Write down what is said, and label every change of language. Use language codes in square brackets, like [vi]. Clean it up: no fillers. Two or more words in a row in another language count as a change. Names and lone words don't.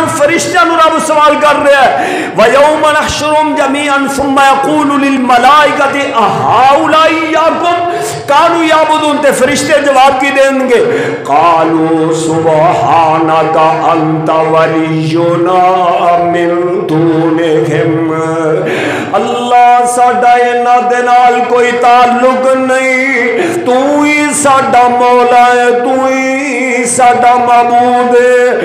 [pa] فرشتیاں نوں رب سوال کر رہا اے [ar] ويوم نحشرهم جميعا ثم يقول للملائكة أهؤلاء إياكم كانوا يعبدون, [pa] تے فرشتے جواب کی دین گے [ar] قالوا سبحانك أنت ولينا من دونهم, [pa] اللہ ساڈا اینہاں دے نال کوئی تعلق نہیں، تو ہی ساڈا مولا اے، تو ہی ساڈا معبود اے.